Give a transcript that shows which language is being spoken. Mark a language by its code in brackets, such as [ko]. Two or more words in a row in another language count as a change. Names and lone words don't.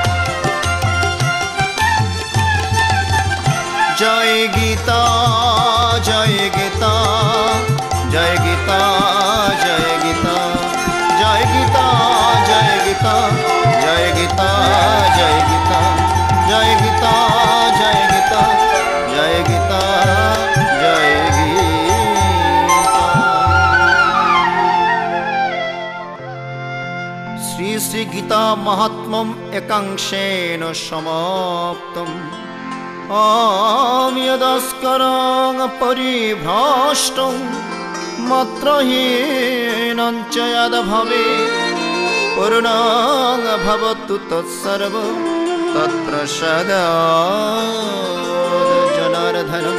[bn] জয় গীতা জয় গীতা জয় গীতা জয় গীতা জয় গীতা জয় গীতা জয় গীতা জয় গীতা জয় গীতা জয় গীতা জয় গীতা জয় গীতা। [sa] শ্রী শ্রী গীতা মাহাত্ম্যম একাংশেন সমাপ্তম। यदस्करं परिभ्रष्टं मात्रहीनं च यद्भवेत्, पूर्णं भवतु तत्सर्व तत्प्रसादात् जनार्दनं।